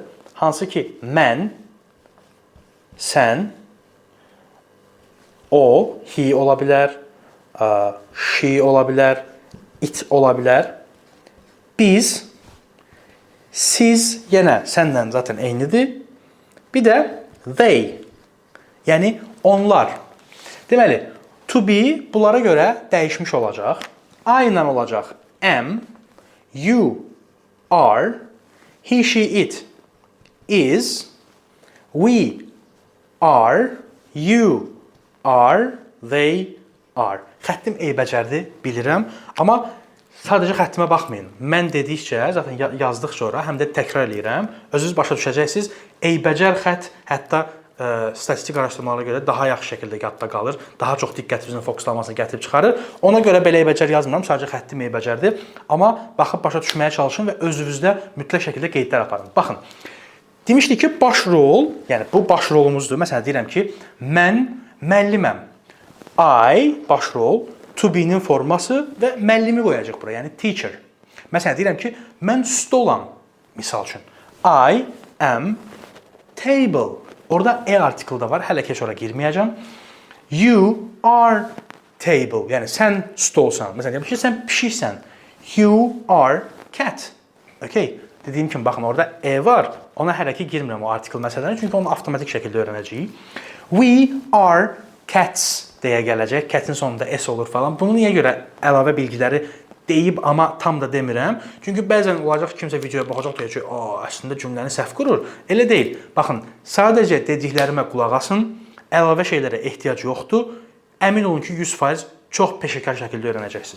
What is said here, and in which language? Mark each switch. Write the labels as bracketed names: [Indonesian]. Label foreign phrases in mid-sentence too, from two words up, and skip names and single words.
[Azerbaijani] Hansı ki, mən, sən, o, he ola bilər, she ola bilər, it ola bilər. Biz, siz, yenə səndən zaten eynidir. Bir də they, yəni onlar. Deməli, [English] to be [Azerbaijani] bunlara görə dəyişmiş olacaq. A ilə olacaq [English] am, you, are, he, she, it, is, we, are, you, are, they, are. [Azerbaijani] Xəttim eybəcərdir, bilirəm. Amma sadəcə xəttimə baxmayın. Mən dedikcə, zaten yazdıqca ora, həm də təkrar eləyirəm. Özünüz başa düşəcəksiniz. Eybəcər xətt hətta statistik araşdırmalara görə daha yaxşı şəkildə yadda qalır. Daha çox diqqətinizin fokuslanmasına gətirib çıxarır. Ona görə belə eybəcər yazmıram. Sadəcə xəttim eybəcərdir. Amma baxıb başa düşməyə çalışın və özünüzdə mütləq şəkildə qeydlər aparın. Baxın. Demişdik ki, baş rol, yəni bu baş rolumuzdur. Məsələn, deyirəm ki, mən müəlliməm. I, baş rol, [English] to be- [Azerbaijani] nin forması və müəllimi qoyacaq bura, yəni teacher. Məsələn, deyirəm ki, mən stolam, misal üçün. [English] I am table. [Azerbaijani] Orada article da var, hələ ki, ora girməyəcəm. [English] You are table, [Azerbaijani] yəni sən stolsan. Məsələn, deyirəm ki, sən pişiksən. [English] You are cat. Okay. [Azerbaijani] Dediyim kimi, baxın, orada var. Ona hələ ki girmirəm o article məsələni, çünki onu avtomatik şəkildə öyrənəcəyik. [English] We are cats [Azerbaijani] deyə gələcək. Cat'in sonunda s olur falan. Bunu niyə görə əlavə bilgiləri deyib, amma tam da demirəm. Çünki bəzən olacaq ki, kimsə videoya baxacaq deyəcək ki, əslində cümləni səhv qurur. Elə deyil. Baxın, sadəcə dediklərimə qulaq asın. Əlavə şeylərə ehtiyac yoxdur. Əmin olun ki, 100% çox peşəkar şəkildə öyrənəcəksiniz.